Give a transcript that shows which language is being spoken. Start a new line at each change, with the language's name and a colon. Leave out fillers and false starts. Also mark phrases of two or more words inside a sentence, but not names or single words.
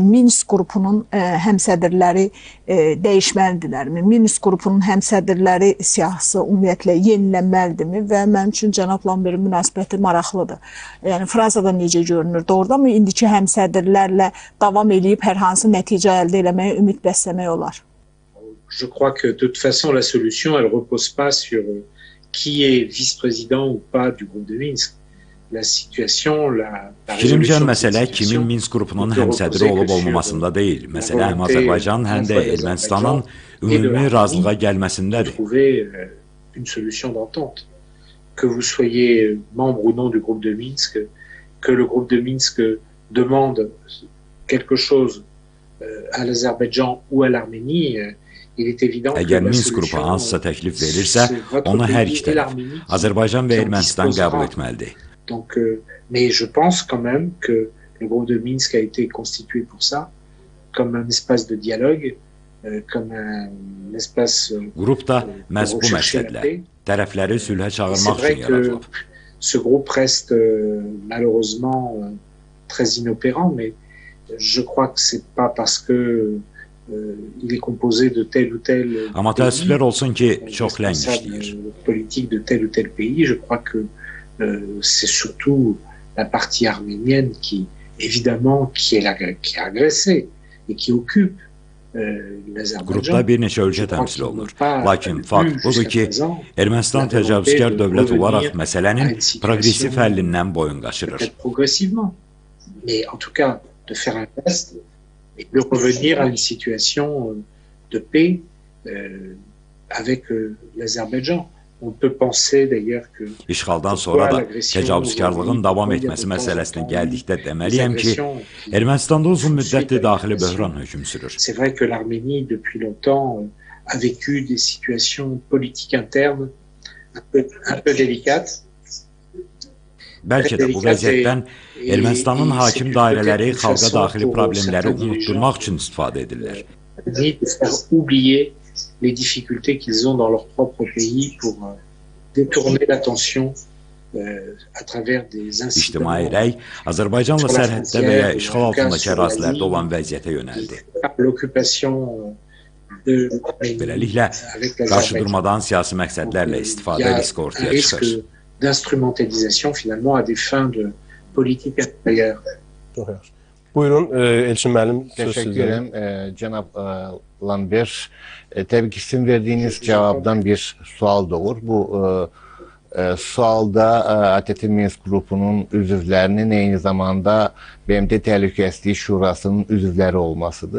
Azerbaijani: Minsk qrupunun həmsədrləri dəyişməlidirlərmi? Minsk qrupunun həmsədrləri siyahısı ümumiyyətlə yenilənməlidirmi? Və mənim üçün cənab Lambertin münasibəti maraqlıdır. Yəni Fransada necə görünür? Doğrudanmı indiki həmsədrlərlə davam edib hər hansı nəticə əldə etməyə ümid bəsləmək olar?
French: Je crois que de toute façon la solution elle repose pas sur qui est vice-président ou pas du groupe de Minsk. La situation, la
Azerbaijani: Fikrimcə məsələ kimin Minsk qrupunun həmsədri olub olmamasında deyil. Məsələ həm Azərbaycan, həm də Ermənistanın ümumi razılığa gəlməsindədir.
French: Trouver une solution d'entente. Que vous soyez membre ou non du groupe de Minsk, que le groupe de Minsk demande quelque chose à l'Azerbaïdjan ou à l'Arménie, il est évident que
Azerbaijani: Əgər la Minsk qrupu solution, hansısa təklif verirsə, onu hər iki tərəf, Azərbaycan və Ermənistan qəbul etməlidir.
French: Donc, mais je pense quand même que le groupe de Minsk a été constitué pour ça, comme un espace de dialogue, comme un espace
Azerbaijani: Qrupda məhz bu məqsədlə tərəfləri sülhə çağırmaq üçün yaradılıb.
French: Ce groupe reste malheureusement très inopérant, mais je crois que c'est pas parce que il est composé de tel ou tel
Azerbaijani: Amma təəssüflər olsun ki, çox ləng işləyir.
French: Politique de tel ou tel pays, je crois que c'est surtout la partie arménienne qui, évidemment, qui est agressée et qui occupe l'Azerbaïdjan.
Azerbaijani: Qrupda bir neçə ölkə təmsil olunur. Lakin fakt budur ki, Ermənistan təcavüzkar dövlət olaraq məsələnin progressiv həllindən boyun qaçırır.
French: Progressivement. Mais en tout cas, de faire un geste et de revenir à une situation de paix avec l'Azerbaïdjan. On peut penser d'ailleurs que
Azerbaijani: İşğaldan sonra da təcavüzkarlığın davam etməsi məsələsinə gəldikdə deməliyəm ki, Ermənistanda uzun müddətli daxili böhran hökm sürür.
French: C'est vrai que l'Arménie depuis longtemps a vécu des situations politiques internes un peu délicates.
Azerbaijani: Bəlkə də bu vəziyyətdən Ermənistanın hakim dairələri xalqa daxili problemləri unutturmaq üçün istifadə edirlər.
French: De faire oublier les difficultés qu'ils ont dans leur propre pays pour détourner l'attention à travers des incidents.
Azerbaijani: İctimai rəy Azərbaycanla sərhəddə və ya işğal altındakı ərazilərdə olan vəziyyətə yönəldi. L'occupation Beləliklə, qarşıdurmadan siyasi məqsədlərlə istifadə riski ortaya çıxır.
French: D'instrumentalisation finalement à des fins de politique intérieure.
Azerbaijani: Çox yaxşı. Buyurun, Elçin müəllim, söz sizdə.
Turkish: Teşekkür ederim Cenab Lambert. Tabii ki sizin verdiğiniz cevaptan
Azerbaijani: bir sual doğur. Bu sualda ATT Minsk qrupunun üzvlərinin eyni zamanda BMT Təhlükəsizlik Şurasının üzvləri olmasıdır.